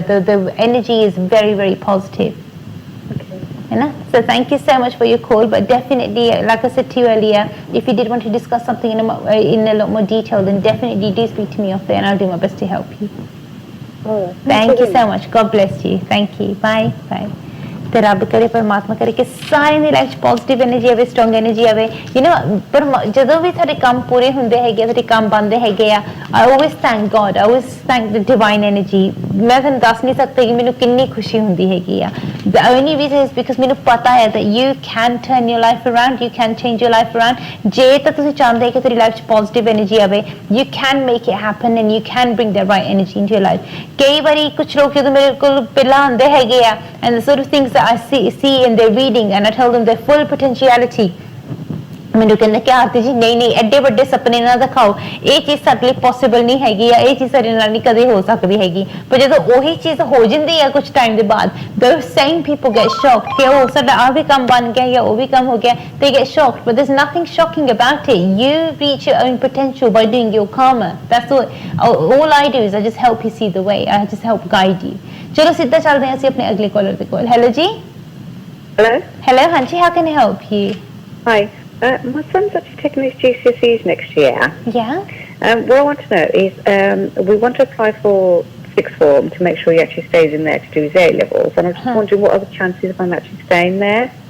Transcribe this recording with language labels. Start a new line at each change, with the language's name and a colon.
English: The energy is very, very positive. Okay. You know? So thank you so much for your call, but definitely, like I said to you earlier, if you did want to discuss something in a lot more detail, then definitely do speak to me off there and I'll do my best to help you. All right. Thank you so much. God bless you. Thank you. Bye. Bye.
Punjabi: ਤੇ ਰੱਬ ਕਰੇ ਪਰਮਾਤਮਾ ਕਰੇ ਕਿ ਸਾਰਿਆਂ ਦੀ life 'ਚ positive energy ਆਵੇ, strong energy ਆਵੇ। ਯੂ نو ਪਰ ਜਦੋਂ ਵੀ ਤੁਹਾਡੇ ਕੰਮ ਪੂਰੇ ਹੁੰਦੇ ਹੈਗੇ, ਤੁਹਾਡੇ ਕੰਮ ਬਣਦੇ ਹੈਗੇ ਆ,
English: I always thank God, I always thank the divine energy.
Punjabi: ਮੈਂ ਤੁਹਾਨੂੰ ਦੱਸ ਨਹੀਂ ਸਕਦੀ ਕਿ ਮੈਨੂੰ ਕਿੰਨੀ ਖੁਸ਼ੀ ਹੁੰਦੀ ਹੈਗੀ ਆ।
English: the only reason is because
Punjabi: ਮੈਨੂੰ ਪਤਾ ਹੈ
English: that you can turn your life around, you can change your life around।
Punjabi: ਜੇ ਤਾਂ ਤੁਸੀਂ ਚਾਹੁੰਦੇ ਕਿ ਤੁਹਾਡੀ ਲਾਈਫ 'ਚ ਪੋਜ਼ਿਟਿਵ ਐਨਰਜੀ ਆਵੇ,
English: you can make it happen and you can bring the right energy into your life।
Punjabi: ਕਈ ਵਾਰੀ ਕੁਝ ਲੋਕ ਜਦੋਂ ਮੇਰੇ ਕੋਲ ਪਹਿਲਾਂ ਆਉਂਦੇ ਹੈਗੇ ਆ
English: and the sort of things that I see in their reading and I tell them their full potentiality,
Punjabi: ਮੈਨੂੰ ਕਹਿੰਦੇ ਕਿ ਆਰਤੀ ਜੀ ਨਹੀਂ ਐਡੇ ਵੱਡੇ ਸੁਪਨੇ ਨਾ ਦਿਖਾਓ, ਇਹ ਚੀਜ਼ ਸਾਡੇ ਲਈ ਪੋਸੀਬਲ ਨਹੀਂ ਹੈਗੀ ਆ, ਇਹ ਚੀਜ਼ ਸਾਡੇ ਨਾਲ ਨਹੀਂ ਕਦੇ ਹੋ ਸਕਦੀ ਹੈਗੀ। ਪਰ ਜਦੋਂ ਉਹੀ ਚੀਜ਼ ਹੋ ਜਾਂਦੀ ਆ ਕੁਝ ਟਾਈਮ ਦੇ ਬਾਅਦ,
English: those same people get shocked
Punjabi: ਕਿ ਉਹ ਸਾਡਾ ਆ ਵੀ ਕੰਮ ਬਣ ਗਿਆ ਜਾਂ ਉਹ ਵੀ ਕੰਮ ਹੋ ਗਿਆ।
English: They get shocked, but there's nothing shocking about it. You reach your own potential by doing your karma. That's all I do is I just help you see the way, I just help guide you।
Punjabi: ਚਲੋ ਸਿੱਧਾ ਚੱਲਦੇ ਹਾਂ ਅਸੀਂ ਆਪਣੇ ਅਗਲੇ collar ਦੇ ਕੋਲ।
English: Hello ਜੀ। Hello, ਹਾਂਜੀ, how can I help you? Hi. My son's actually taking his GCSEs next year. Yeah. What I want to know is we want to apply for sixth form to make sure he actually stays in there to do his A levels, and I'm just wondering what are the chances of him actually staying there.